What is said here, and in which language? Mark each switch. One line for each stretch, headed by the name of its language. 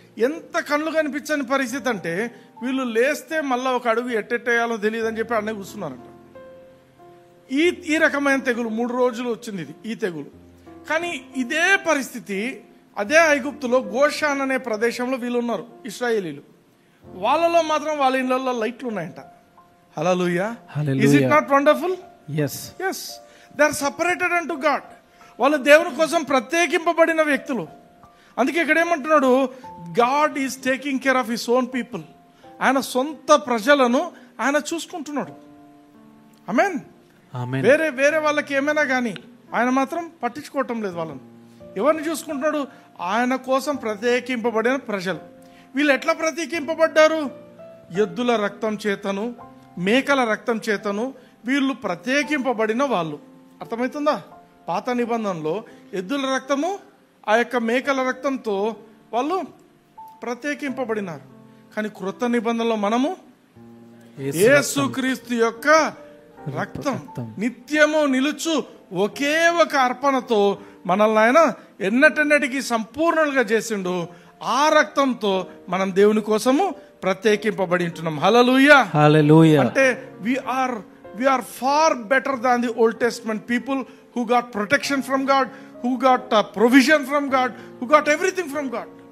Telugu: ఎంత కళ్ళు కనిపించని పరిస్థితి అంటే వీళ్ళు లేస్తే మళ్ళీ ఒక అడుగు ఎట్టెట్టేయాలో తెలియదు అని చెప్పి అన్నీ కూర్చున్నారంట. ఈ రకమైన తెగులు 3 రోజులు వచ్చింది ఈ తెగులు. కానీ ఇదే పరిస్థితి అదే ఐగుప్తులో గోషాన్ అనే ప్రదేశంలో వీళ్ళు ఉన్నారు ఇశ్రాయేలీలు. వాళ్ళలో మాత్రం వాళ్ళ ఇళ్లలో లైట్లు ఉన్నాయంట.
English: Hallelujah, is it not wonderful? yes yes, they are separated unto God.
Telugu: వాళ్ళు దేవుని కోసం ప్రత్యేకింపబడిన వ్యక్తులు. అందుకే ఇక్కడ ఏమంటున్నాడు,
English: God is taking care of his own people.
Telugu: ఆయన సొంత ప్రజలను ఆయన చూసుకుంటున్నాడు. ఆమేన్, ఆమేన్. వేరే వాళ్ళకి ఏమైనా కానీ ఆయన మాత్రం పట్టించుకోవటం లేదు వాళ్ళని. ఎవరిని చూసుకుంటున్నాడు? ఆయన కోసం ప్రత్యేకింపబడిన ప్రజలు. వీళ్ళు ఎట్లా ప్రత్యేకింపబడ్డారు? ఎద్దుల రక్తం చేతను మేకల రక్తం చేతను వీళ్ళు ప్రత్యేకింపబడిన వాళ్ళు. అర్థమవుతుందా? పాత నిబంధనలో ఎద్దుల రక్తము ఆ యొక్క మేకల రక్తంతో వాళ్ళు ప్రత్యేకింపబడినారు. కానీ క్రొత్త నిబంధనలో మనము యేసుక్రీస్తు యొక్క రక్తం నిత్యము నిలుచు ఒకే ఒక అర్పణతో మనల్ని ఆయన ఎన్నటెన్నటికి సంపూర్ణంగా చేసిండు. ఆ రక్తంతో మనం దేవుని కోసము ప్రత్యేకింపబడి ఉంటున్నాం. హల్లెలూయా, హల్లెలూయా.
English: అంటే we are far better than the Old Testament people who got protection from God, who got provision from God, who got everything from God.